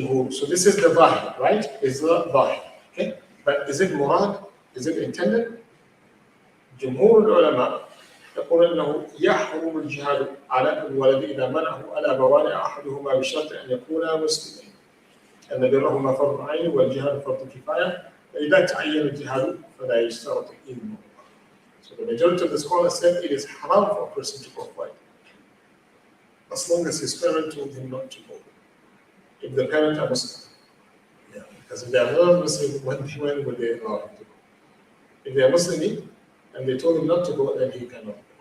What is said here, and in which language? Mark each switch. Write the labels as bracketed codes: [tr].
[en] So this is the zahir, right? Is the zahir. Okay? But is it murad? Is it intended? Jumhur ulama, [ar] يقول أنه يحرم الجهاد على الولد إذا منعه الأبوان أحدهما بشرط أن يكونا مسلمين أن برهما فرض عين والجهاد فرض كفاية فإذا تعين الجهاد فلا يشترط إذنه. [en] So the majority of the scholars said it is haram for a person to go fight as long as his parent told him not to go. If the parents are Muslim, yeah, because if they are not Muslim, when would they allow him to go? If they are Muslim and they told him not to go, then he cannot go.